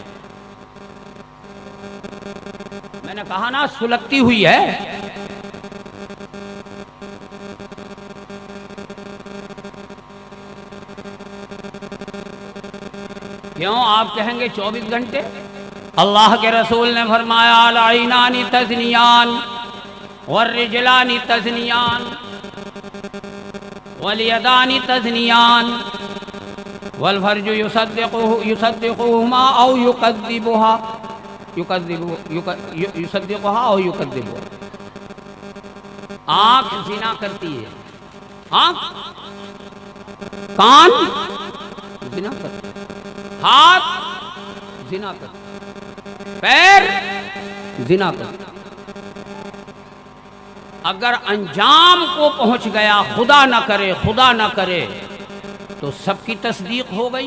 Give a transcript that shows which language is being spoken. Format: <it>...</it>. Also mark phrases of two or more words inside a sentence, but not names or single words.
<ur>میں نے کہا نا سلگتی ہوئی ہے. کیوں آپ کہیں گے 24 گھنٹے؟ اللہ کے رسول نے فرمایا</ur> <ar>العینان تزنیان والرجلان تزنیان والیدان تزنیان والفرج یصدقهما او یکذبها او یکذبها.</ar> <ur>آنکھ زنا کرتی ہے, آنکھ, کان زنا کرتی ہے, ہاتھ زنا کرتا, پیر زنا کرتا. اگر انجام کو پہنچ گیا, خدا نہ کرے تو سب کی تصدیق ہو گئی.</ur>